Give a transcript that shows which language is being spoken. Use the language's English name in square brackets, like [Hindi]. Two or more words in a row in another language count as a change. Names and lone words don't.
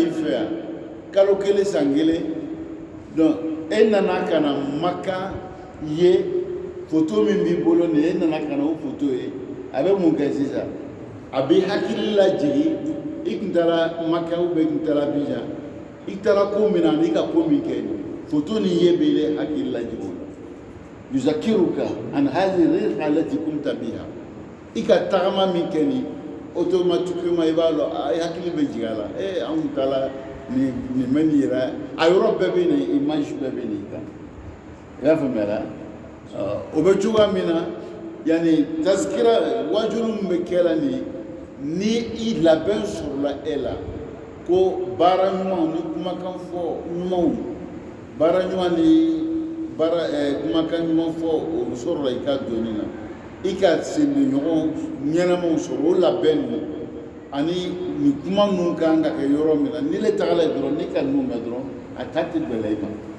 [Bambara] fɛ yan kalo kelen san kelen donc e nana ka na Maka ye photo min b'i bolo nin e nana ka na o photo ye a bɛ mun kɛ sisan a bɛ hakili lajigi i tun taara Maka [French] ou bien [Bambara] i tun taara Abidjan i taara ko min na n'i ka ko min kɛ photo nin ye bɛ hakili lajigi o la [Arabic] يذكرك أن هذه رحلة التي كنت بها [Bambara] i ka tagama min kɛ nin automatiquement i b'a dɔn a hakili bɛ jigin a la anw taara nin bɛ nin yɛrɛ a yɔrɔ bɛɛ bɛ nin image bɛɛ bɛ nin kan i y'a faamuya o bɛ cogoya min na yani tazkira wajulu min bɛ kɛ la nin ni i labɛn sɔrɔla e la ko baara ɲumanw ni kumakan fɔ ɲumanw baara ɲuman ni kumakan ɲuman fɔ o sɔrɔla i ka donni na i ka sendiɲɔgɔn ɲɛnamaw sɔrɔ o labɛn ninnu ani nin kuma ninnu kan ka kɛ yɔrɔ min na ni le tagala yen dɔrɔn ni ka ninnu mɛn dɔrɔn a ta tɛ gbɛlɛ i ma